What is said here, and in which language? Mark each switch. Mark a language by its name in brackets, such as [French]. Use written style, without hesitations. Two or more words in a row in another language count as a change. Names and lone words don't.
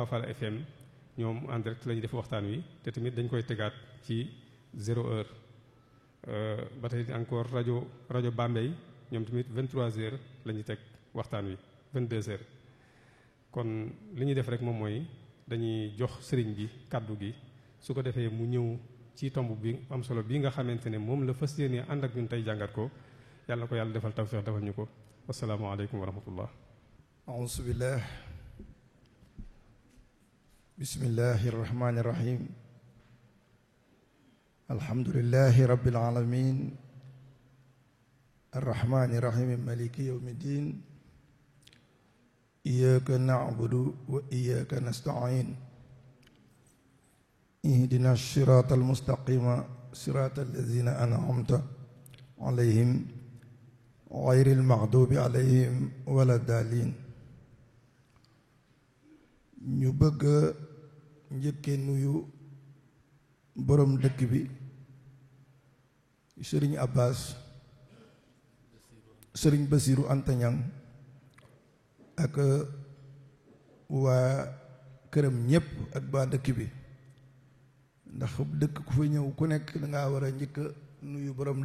[Wolof] Fall FM ñoom [French] en direct [Wolof] la ñuy def waxtaan wi te tamit dañ koy tegaat ci 0h ba tey encore rajo Bambey ñoom tamit 23h la ñuy teg waxtaan wi 22h kon li ñuy def rek moom mooy dañuy jox sëriñ bi kàddu gi su ko defee mu ñëw ci tomb bi am solo bi nga xamante ne moom la fas yéene ànd ak ñun tey jàngat ko yàlla na ko yàlla defal tawfiix defal ñu ko [Arabic] والسلام عليكم ورحمة الله. أعوذ بالله بسم الله الرحمن الرحيم الحمد لله رب العالمين الرحمن الرحيم مالك يوم الدين إياك نعبد وإياك نستعين اهدنا الصراط المستقيم صراط الذين أنعمت عليهم غير المغضوب عليهم ولا الضالين [Wolof] ñu bëgg njëkke nuyu borom dëkk bi Sëriñ Abbas Sëriñ Basiru Anta Ñaŋ ak waa këram ñépp ak waa dëkk bi ndax dëkk ku fa ñëw ku nekk dangaa war a njëkk nuyu borom